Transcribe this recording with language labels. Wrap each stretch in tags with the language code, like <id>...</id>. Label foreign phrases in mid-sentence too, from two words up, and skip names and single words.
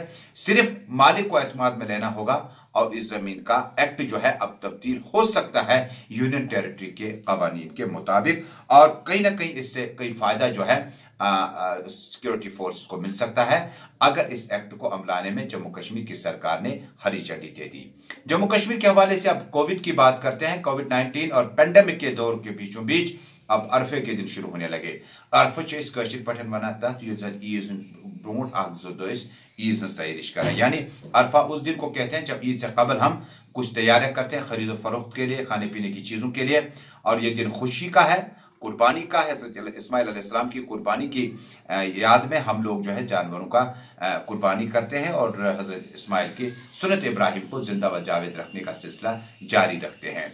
<ur>صرف مالک کو اعتماد میں لینا ہوگا اور اس زمین کا ایکٹ جو ہے اب تبدیل ہو سکتا ہے</ur> <en>union territory</en> <ur>کے قوانین کے مطابق اور کہیں نہ کہیں اس سے کئی فائدہ جو ہے</ur> <en>security force</en> <ur>کو مل سکتا ہے اگر اس ایکٹ کو عملانے میں جموں کشمیر کی سرکار نے ہری جھنڈی دے دی. جموں کشمیر کے حوالے سے اب کووڈ کی بات کرتے ہیں۔ کووڈ-19 اور پینڈیمک کے دور کے بیچوں بیچ اب عرفے کے دن شروع ہونے لگے.</ur> <ks>अरफे इस कशिर पठन वनान तथ ईज ब्रोट ईद हज तैयारिश करें।</ks> <ur>یعنی عرفہ اس دن کو کہتے ہیں جب عید سے قبل ہم کچھ تیاریاں کرتے ہیں خریدو فروخت کے لیے، کھانے پینے کی چیزوں کے لیے. اور یہ دن خوشی کا ہے، قربانی کا ہے۔ حضرت اسماعیل علیہ السلام کی قربانی کی یاد میں ہم لوگ جو ہے جانوروں کا قربانی کرتے ہیں اور حضرت اسماعیل کی سنت ابراہیم کو زندہ و جاوید رکھنے کا سلسلہ جاری رکھتے ہیں.</ur>